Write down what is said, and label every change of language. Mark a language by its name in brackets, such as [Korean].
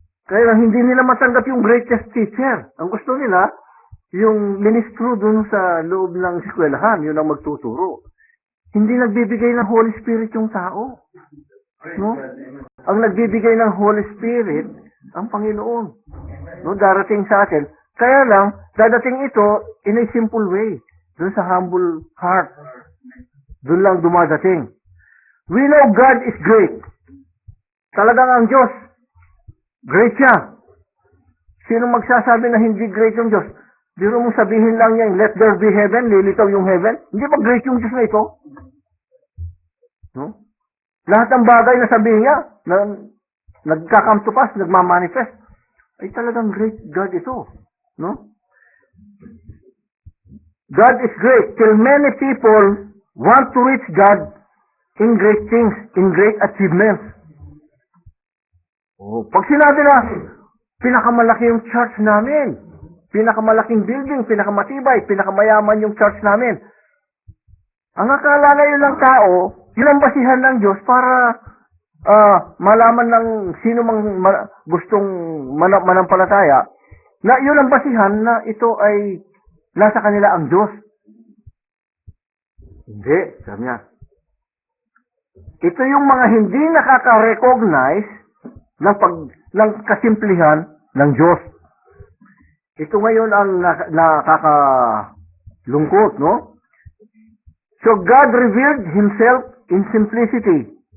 [Filipino] Kaya lang, hindi nila matanggap yung greatest teacher. Ang gusto nila, yung ministro dun sa loob ng eskwelahan, yun ang magtuturo. Hindi nagbibigay ng Holy Spirit yung tao. No? Ang nagbibigay ng Holy Spirit, ang Panginoon. No, darating sa atin. Kaya lang, dadating ito [English] in a simple way. [Filipino] Doon sa humble heart. Doon lang dumadating. [English] We know God is great. [Filipino] Talagang ang Diyos, great siya. Sino magsasabi na hindi great yung Diyos? Biro mong sabihin lang niya, [English] let there be heaven, [Filipino] lilitaw yung heaven. Hindi ba great yung Diyos na ito? No? Lahat ng bagay na sabihin niya, na nagka-come to pass, nagmamanifest, ay talagang great God ito. No? [English] God is great till many people want to reach God in great things, in great achievements. [Filipino] Oh, pag sinabi na, pinakamalaki yung church namin, pinakamalaking building, pinakamatibay, pinakamayaman yung church namin. Ang akala ngayon ng tao, yun ang basihan ng Diyos para malaman ng sino mang gustong manampalataya na yun ang basihan na ito ay nasa kanila ang Diyos. Hindi, sabi niya. Ito yung mga hindi nakaka-recognize ng kasimplihan ng Diyos. Ito ngayon ang nakakalungkot, no? [English] So God revealed Himself in simplicity.